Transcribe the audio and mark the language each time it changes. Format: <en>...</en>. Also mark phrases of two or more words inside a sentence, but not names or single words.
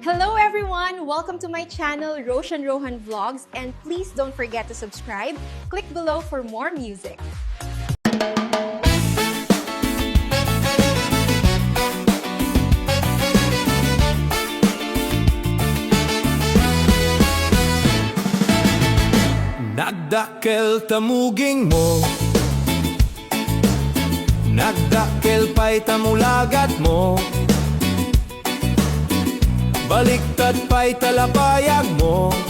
<en>Hello everyone! Welcome to my channel, Roshan Rohan Vlogs, and please don't forget to subscribe. Click below for more music.</en> <ilo>Nagdakkel tamuging mo, nagdakkel pa'y tamulagat mo, baliktad pa'y talapayag mo,</ilo>